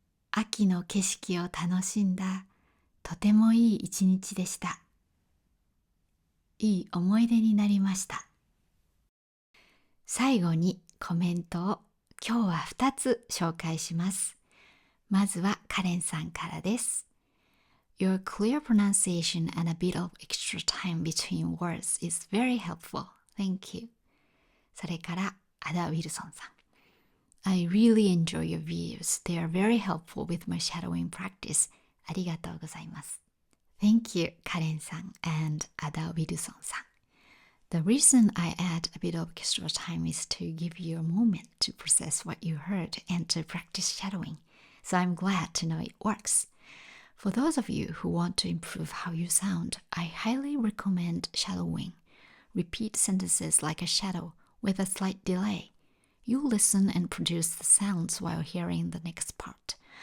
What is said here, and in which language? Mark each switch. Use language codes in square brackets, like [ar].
[ja] 秋の景色を楽しんだとてもいい一日でした。いい思い出になりました。最後にコメントを今日は2つ紹介します。まずはカレンさんからです。 [en] Your clear pronunciation and a bit of extra time between words is very helpful. Thank you. [ja] それからアダ・ウィルソンさん。 [en] I really enjoy your videos. They are very helpful with my shadowing practice. [ja] ありがとうございます。 Thank you, カレンさん and アダ・ウィルソンさん。 [en] The reason I add a bit of extra time is to give you a moment to process what you heard and to practice shadowing. So I'm glad to know it works. For those of you who want to improve how you sound, I highly recommend shadowing. Repeat sentences like a shadow with a slight delay. You listen and produce the sounds while hearing the next part.